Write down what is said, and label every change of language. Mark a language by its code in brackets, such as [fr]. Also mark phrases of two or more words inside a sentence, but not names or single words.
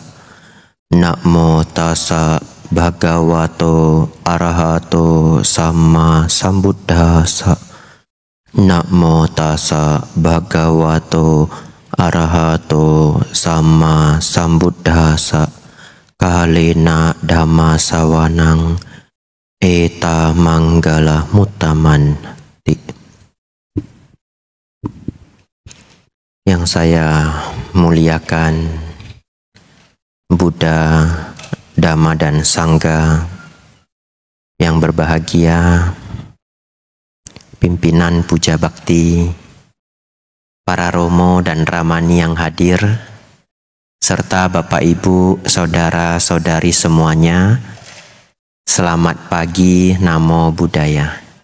[pi] Namo tassa bhagavato arahato sama sambuddhassa. Namo tassa bhagavato arahato sama sambuddhassa. Kalena dhamma sawanang eta manggala mutaman. [id] Yang saya muliakan Buddha, Dhamma dan Sangha, yang berbahagia pimpinan puja bakti, para romo dan ramani yang hadir, serta Bapak Ibu, saudara-saudari semuanya, selamat pagi, [pi] Namo Buddhaya.